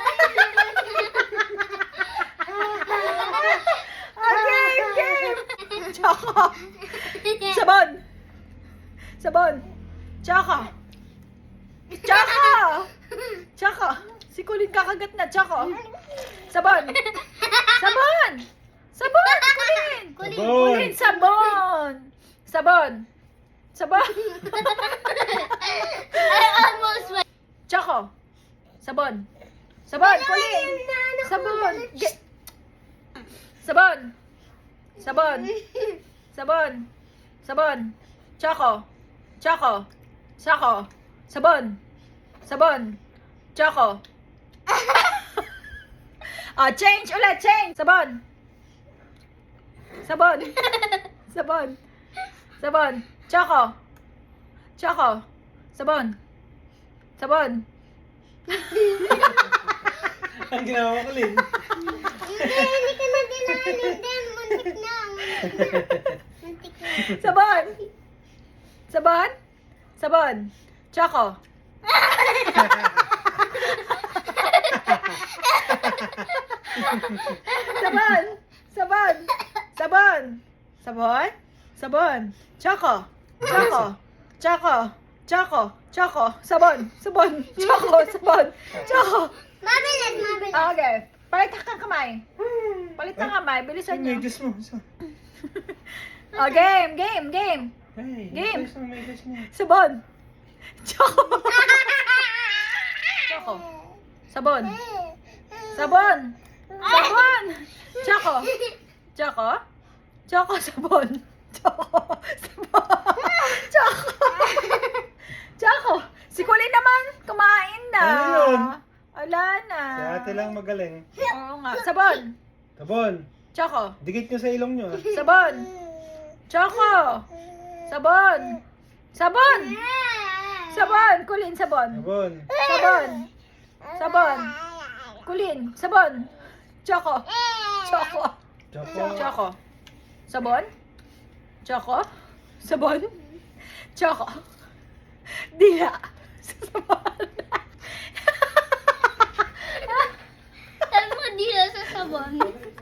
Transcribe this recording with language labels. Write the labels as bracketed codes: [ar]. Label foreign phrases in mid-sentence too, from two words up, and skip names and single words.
[en] Okay, game. [tl] Choco. Sabon. Sabon. Choco. Choco. Choco. Si Kulin kakagat na. Choco. Sabon. Sabon. Sabon. Kulin. Kulin. Sabon. Sabon. Sabon. [en] I almost went. [tl] Choco. Sabon. Sabon. Kulin. Sabon. Sabon. Sabon. Sabon. Sabon. Choco. Choco. Choco. Sabon. Sabon. Choco. Change ulit. Change. Sabon. Sabon. Sabon. Sabon. Choco. Choco. Sabon. Sabon. Ang ginawa ko, Lin. Hindi ka na dinaanin. Muntik na. Sabon. Sabon. Sabon. Choco. Sabon. Sabon. Sabon. Sabon. Sabon. Choco. Choco. Choco. Choco. Choco. Sabon. Sabon. Choco. Sabon. Choco. Mabilis. Okay. Palit kang kamay. Palit kang kamay. Bilisan May nyo. Diyos mo. Game. Hey, Game. may Diyos mo. Sabon. Choco. Choco. Sabon. Sabon. Sabon. Choco. Choco. Choco. Sabon. Choco. Sabon. Choco. Choco. Si Kulin naman, kumain na. Ano yun? Wala na. Si ate lang magaling. Oo nga. Sabon. Sabon. Choco. Dikit nyo sa ilong nyo. Sabon. Choco. Sabon. Sabon. Sabon. Kulin, sabon. Sabon. Sabon. Sabon. Kulin, sabon. Choco. Choco. Choco. Choco. Sabon. Choco. Sabon. Choco. Dila. Sabon. Sabi mo dila sa sabon.